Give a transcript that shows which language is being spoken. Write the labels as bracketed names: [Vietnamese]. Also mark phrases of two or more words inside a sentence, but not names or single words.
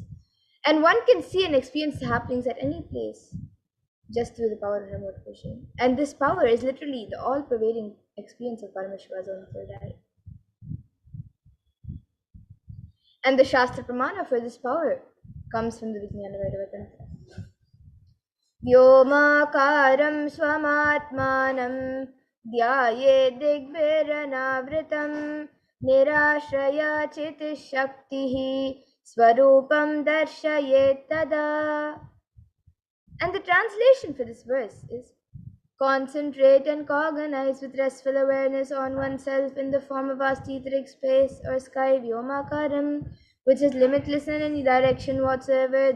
[English] And one can see and experience the happenings at any place just through the power of remote vision. And this power is literally the all-pervading experience of Paramashiva's own third eye. And the Shastra Pramana for this power comes from the Vijnana Vaidava. [Sanskrit] Vyomakaram swamatmanam dhyaye digviranavritam nirashraya chitishaktihi swarupam darshayet tada. [English] And the translation for this verse is: concentrate and cognize with restful awareness on oneself in the form of vast etheric space or sky, Vyomakaram, which is limitless in any direction whatsoever.